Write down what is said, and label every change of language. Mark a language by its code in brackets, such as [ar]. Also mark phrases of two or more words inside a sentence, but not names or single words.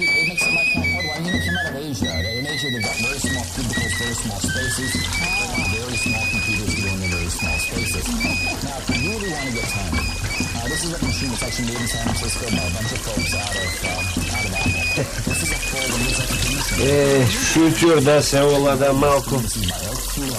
[en] It makes it much more affordable. I mean, it came out of Asia. In Asia, they've got very small cubicles, very small spaces. Very small computers to go into very small spaces. Now, if you really want to get tiny, this is a machine that's actually made in San Francisco by a bunch of folks out of Apple. This is a full Windows XP machine. Шутер да се олада малко. This is by L2O.